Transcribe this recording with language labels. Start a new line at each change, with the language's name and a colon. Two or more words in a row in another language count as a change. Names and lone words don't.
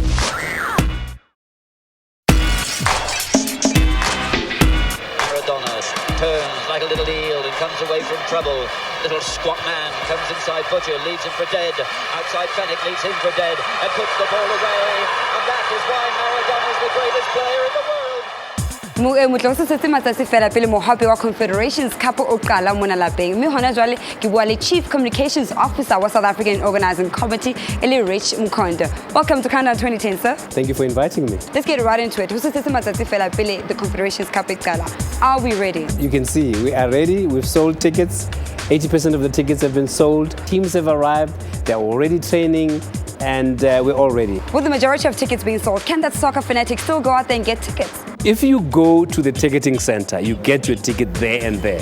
English: Turns like a little eel and comes away from trouble. Little squat man comes inside Butcher, leads him for dead. Outside Fennick leads him for dead and puts the ball away. And that is why Maradona is the greatest player in the world.
Southern Sotho: Motloso setse matsatsi fela pele mohape wa Confederations Cup o qala mona lapeng mme hona jwale ke bua le
English: Chief Communications Officer
Southern Sotho: wa South African Organizing Committee Eli Rich Mkondo.
English: Welcome to Countdown 2010, sir. Thank you for inviting me. Let's get right into it.
Southern Sotho: Ho setse matsatsi fela pele the Confederations Cup e qala.
English: Are we ready? You can see we are ready. We've sold tickets. 80% of the tickets have been sold. Teams have arrived. They're already training. And we're all ready. With the majority of tickets being sold, can that soccer fanatic still go out there and get tickets? If you go to the ticketing center, you get your ticket there and there.